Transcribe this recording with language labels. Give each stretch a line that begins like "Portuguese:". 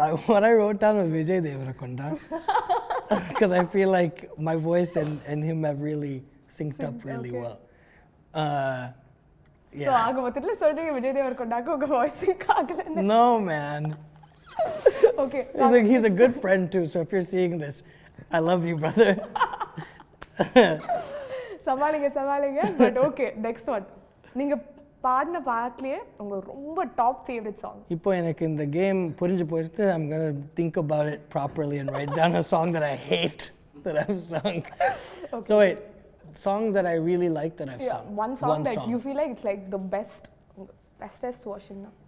English: What I wrote down was Vijay Devarakonda because I feel like my voice and him have really synced up really well. Yeah.
Tamil: So ஆக மொத்தத்துல சொல்றீங்க Vijay Devarakondaக்கு உங்க voice sink ஆகல.
English: No man. Okay. He's a good friend too, so if you're seeing this, I love you, brother.
Tamil: சமாளிங்க.
English: But okay, next one.
Tamil: நீங்க பாடின பாட்டுலயே உங்க ரொம்ப top favourite song. இப்போ எனக்கு இந்த கேம் புரிஞ்சு போயிடுது.
English: I'm going to think about it properly and write down a song that I hate that I've sung. Okay. So wait, songs that I really like that I've sung. One song that you feel like it's like the bestest version.